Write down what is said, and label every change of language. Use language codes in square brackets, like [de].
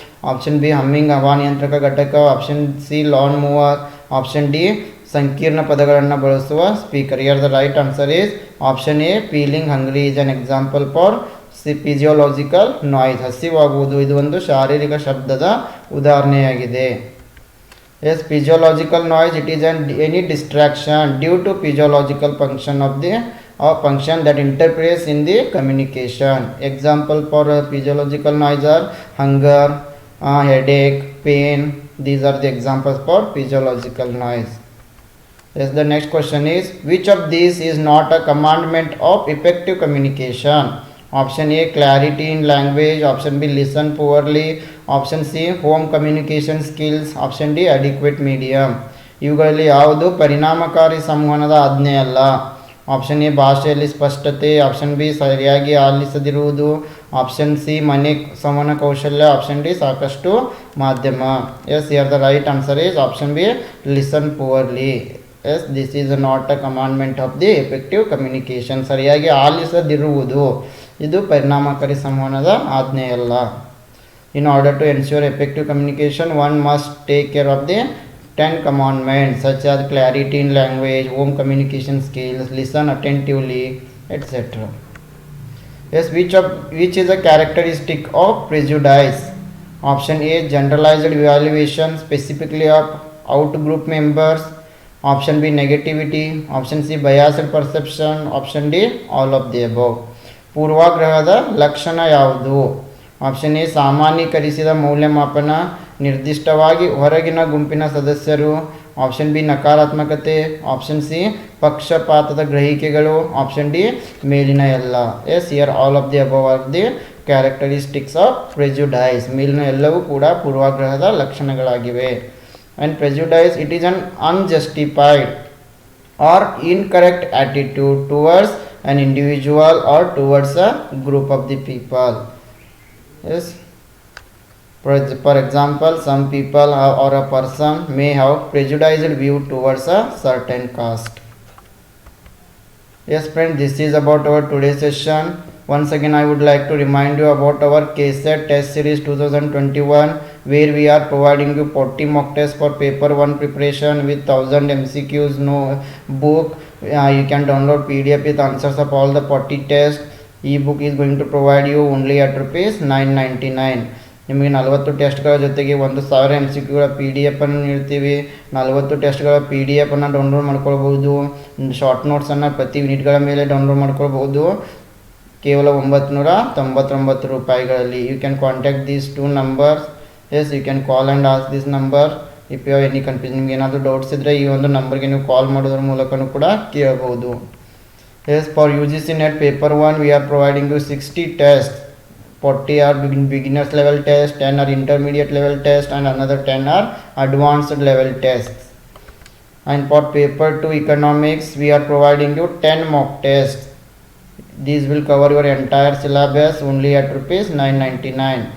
[kn] Option B, humming ಹವಾನಿಯಂತ್ರಕ ಘಟಕ. Option C, lawn mower. Option D, ಸಂಕೀರ್ಣ ಪದಗಳನ್ನು ಬಳಸುವ speaker. [en] Here the right answer is option A, feeling hungry is an example for physiological noise. [kn] ಹಸಿವಾಗುವುದು ಇದು ಒಂದು ಶಾರೀರಿಕ ಶಬ್ದದ ಉದಾಹರಣೆಯಾಗಿದೆ. [en] Yes, physiological noise, it is any distraction due to physiological function of the function that interferes in the communication. Example for physiological noise are hunger, headache, pain. These are the examples for physiological noise. Yes, the next question is, which of these is not a commandment of effective communication? Option A, clarity in language. Option B, listen poorly. Option C, home communication skills. Option D, adequate medium. [kn] ಇವುಗಳಲ್ಲಿ ಯಾವುದು ಪರಿಣಾಮಕಾರಿ ಸಂವಹನದ ಆಜ್ಞೆ ಅಲ್ಲ? Option A, ಭಾಷೆಯಲ್ಲಿ ಸ್ಪಷ್ಟತೆ. Option B, ಸರಿಯಾಗಿ ಆಲಿಸದಿರುವುದು. Option C, ಮನೆ ಸಂವಹನ ಕೌಶಲ್ಯ. ಆಪ್ಷನ್ ಡಿ, ಸಾಕಷ್ಟು ಮಾಧ್ಯಮ. [en] Yes, here the right answer is option B, listen poorly. Yes, this is not a commandment of the effective communication. [kn] ಸರಿಯಾಗಿ ಆಲಿಸದಿರುವುದು ಇದು ಪರಿಣಾಮಕಾರಿ ಸಂವಹನದ ಆಜ್ಞೆಯಲ್ಲ. [en] In order to ensure effective communication, one must take care of the 10 commandments such as clarity in language, home communication skills, listen attentively, etc. Yes, which is a characteristic of prejudice? Option A, generalized evaluation specifically of out-group members. Option B, negativity. Option C, biased perception. Option D, all of the above. [kn] ಪೂರ್ವಾಗ್ರಹದ ಲಕ್ಷಣ ಯಾವುದು? Option A, ಸಾಮಾನ್ಯೀಕರಿಸಿದ ಮೌಲ್ಯಮಾಪನ, ನಿರ್ದಿಷ್ಟವಾಗಿ ಹೊರಗಿನ ಗುಂಪಿನ ಸದಸ್ಯರು. Option B, ನಕಾರಾತ್ಮಕತೆ. Option C, ಪಕ್ಷಪಾತದ ಗ್ರಹಿಕೆಗಳು. Option D, ಮೇಲಿನ ಎಲ್ಲ. [en] Yes, here all of the above are the characteristics of prejudice. [kn] ಮೇಲಿನ ಎಲ್ಲವೂ ಕೂಡ ಪೂರ್ವಾಗ್ರಹದ ಲಕ್ಷಣಗಳಾಗಿವೆ. [en] And prejudice, it is an unjustified or incorrect attitude towards an individual or towards a group of the people. Yes, for example, some people or a person may have prejudiced view towards a certain caste. Yes friends, this is about our today's session. Once again, I would like to remind you about our KSET test series 2021, where we are providing you 40 mock tests for paper 1 preparation with 1000 MCQs, no book. You can download PDF with answers of all the 40 tests. E-book is going to provide you only at rupees 999. [kn] ನಿಮಗೆ 40 ಟೆಸ್ಟ್ಗಳ ಜೊತೆಗೆ 1000 MCQಗಳ PDF ಅನ್ನು ನೀಡ್ತೀವಿ. 40 ಟೆಸ್ಟ್ಗಳ PDF ಅನ್ನು download ಮಾಡ್ಕೊಳ್ಬಹುದು. Short ನೋಟ್ಸನ್ನು ಪ್ರತಿ ಯೂನಿಟ್ಗಳ ಮೇಲೆ download ಮಾಡ್ಕೊಳ್ಬಹುದು ಕೇವಲ 999 ರೂಪಾಯಿಗಳಲ್ಲಿ. [en] You can contact these 2 numbers. Yes, you can call and ask this number if you have any confusion. [kn] ನಿಮ್ಗೆ ಏನಾದರೂ ಡೌಟ್ಸ್ ಇದ್ದರೆ ಈ ಒಂದು ನಂಬರ್ಗೆ ನೀವು ಕಾಲ್ ಮಾಡೋದ್ರ ಮೂಲಕನೂ ಕೂಡ ಕೇಳಬಹುದು. [en] Yes, for UGC net paper 1 we are providing you 60 test. 40 are beginners level test, 10 are intermediate level test, and another 10 are advanced level tests. And for paper 2 economics, we are providing you 10 mock tests. These will cover your entire syllabus only at rupees 999.